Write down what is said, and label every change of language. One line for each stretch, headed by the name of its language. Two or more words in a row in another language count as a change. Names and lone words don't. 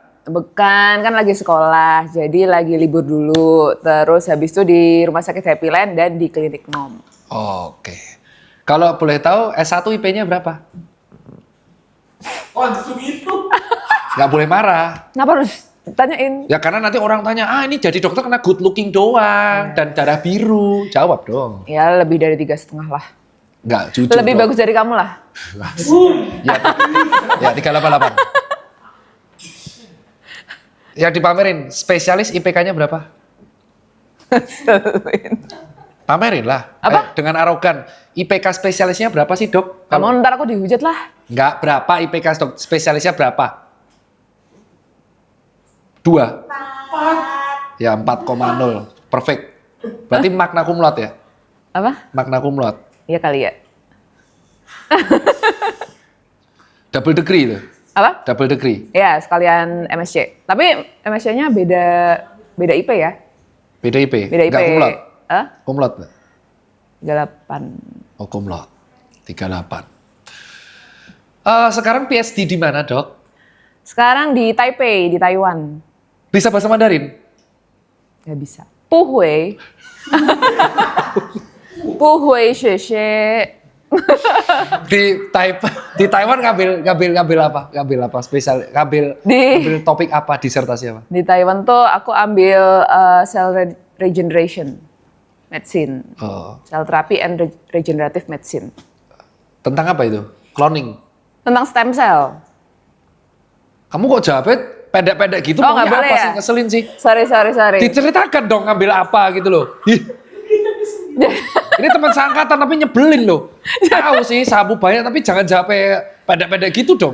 Indonesian: Bukan, kan lagi sekolah, jadi lagi libur dulu. Terus habis itu di Rumah Sakit Happy Land dan di Klinik Nom. Oke. Kalau boleh tahu S1 IP-nya berapa? Oh, langsung itu. Nggak boleh marah. Kenapa harus tanyain? Ya karena nanti orang tanya, ini jadi dokter karena
English: good looking
Indonesian: doang dan darah biru. Jawab dong. Ya lebih dari 3,5 lah. Nggak, jujur Lebih dong. bagus dari kamu lah. Ya 388. Ya dipamerin, spesialis IPK-nya berapa? Pamerin lah. Apa? Dengan arogan. IPK spesialisnya berapa sih dok? Kamu ntar aku dihujat lah. Enggak, berapa IPK spesialisnya berapa? 2? Ya 4,0. Perfect. Berarti
Latin: magna cum laude
Indonesian: ya? Apa?
Latin: Magna cum laude.
Indonesian: Iya kali ya.
English: Double degree itu.
Indonesian: Apa?
English: Double degree.
Indonesian: Ya, sekalian MSc. Tapi MSc-nya beda IP ya? Beda IP? Beda IP. Enggak
Latin: cum laude?
Indonesian: Hah?
Latin: Cum laude
Indonesian: nggak? 38. Oh
Latin: cum laude.
Indonesian: 38. Sekarang PhD di mana dok? Sekarang di Taipei, di Taiwan. Bisa bahasa Mandarin? Gak bisa.
Chinese: 不会。不会写.
Indonesian: Di Taiwan ngambil apa? Ngambil apa spesial? Ngambil topik apa? Disertasi apa? Di Taiwan tuh aku ambil
English: cell regeneration medicine.
Indonesian: Oh.
English: Cell therapy and regenerative medicine.
Indonesian: Tentang apa itu? Cloning. Tentang
English: stem cell.
Indonesian: Kamu kok jawabnya pendek-pendek gitu? Oh, nggak Maunya boleh apa ya? sih? Ngeselin sih. Sorry. Diceritakan dong ngambil apa gitu loh. Ini teman seangkatan tapi nyebelin loh. Tahu sih sabu banyak tapi jangan jawabnya pendek-pendek gitu dong.